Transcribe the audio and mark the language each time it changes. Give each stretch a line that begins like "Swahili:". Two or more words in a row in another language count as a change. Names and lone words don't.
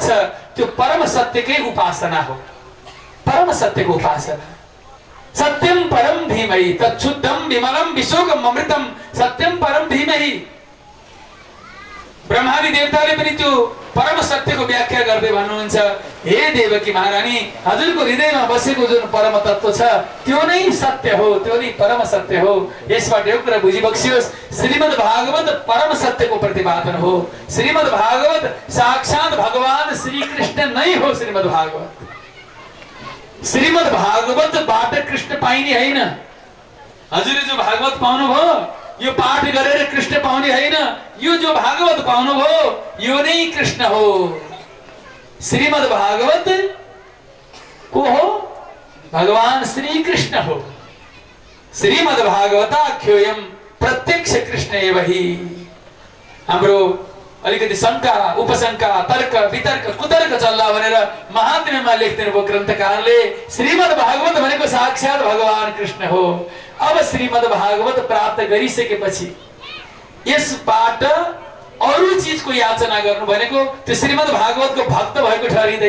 Nepali: त्यो परम सत्यकै उपासना हो। परम सत्यको उपासना।
Sanskrit: सत्यम परम धीमहि तच्छुद्धम विमलम विशोकम अमृतम सत्यम परम धीमहि।
Nepali: ब्रह्मादि देवताले पनि त्यो परम सत्यको व्याख्या गर्दै भन्नुहुन्छ, हे देवकी महारानी, हजुरको हृदयमा बसेको जुन परम तत्व छ त्यो नै सत्य हो, त्यो नै परम सत्य हो। यसबाट एउटा कुरा बुझिबक्सियोस्, श्रीमद् भागवत परम सत्यको प्रतिपादन हो। श्रीमद् भागवत साक्षात भगवान श्री कृष्ण नै हो। श्रीमद् भागवत, श्रीमद् भागवतबाट कृष्ण पाइने हैन। हजुरले जो भागवत पाउनुभयो यो पाठ गरेर कृष्ण पाउने हैन, यो जो भागवत पाउनुभयो यो नै कृष्ण हो। श्रीमद् भागवत को हो? भगवान श्री कृष्ण हो।
Sanskrit: श्रीमद् भागवताख्योयम प्रत्यक्ष कृष्ण एव हि।
Nepali: हाम्रो अलिकति शंका उपशंका तर्क वितर्क कुतर्क चल्ला भनेर महात्म्यमा लेख्दिनु भयो ग्रन्थकारले, श्रीमद् भागवत भनेको साक्षात भगवान कृष्ण हो। अब श्रीमद् भागवत प्राप्त गरिसकेपछि यसबाट अरु चीजको याचना गर्नु भनेको त्यो श्रीमद् भागवतको भक्त भएको ठहरिँदैन।